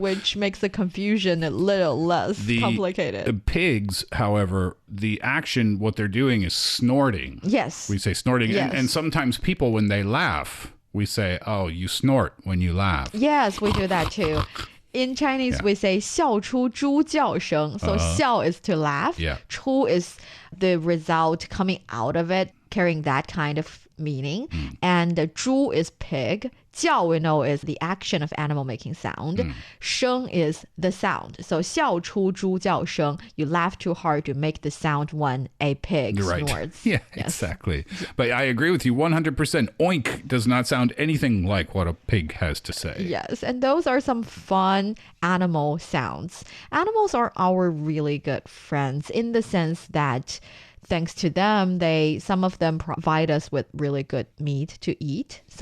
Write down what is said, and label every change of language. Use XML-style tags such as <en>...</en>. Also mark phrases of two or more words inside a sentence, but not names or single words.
<en>which makes the confusion a little less complicated. The pigs, however, the action, what they're doing is snorting. Yes. We say snorting. Yes. And sometimes people, when they laugh, we say, oh, you snort when you laugh. Yes, we do that too. In Chinese, we say</en> <zh>笑出猪叫声.</zh> <en>So 笑 is to laugh. Yeah. 出 is the result coming out of it, carrying that kind of meaning. And 猪 is pig. 叫 we know is the action of animal making sound. 声 is the sound. So</en> <zh>笑出猪叫声,</zh> <en>you laugh too hard to make the sound when a pig Right. snorts. Yeah, Yes. exactly. But I agree with you 100%. Oink does not sound anything like what a pig has to say. Yes, and those are some fun animal sounds. Animals are our really good friends in the sense that thanks to them, some of them provide us with really good meat to eat.</en>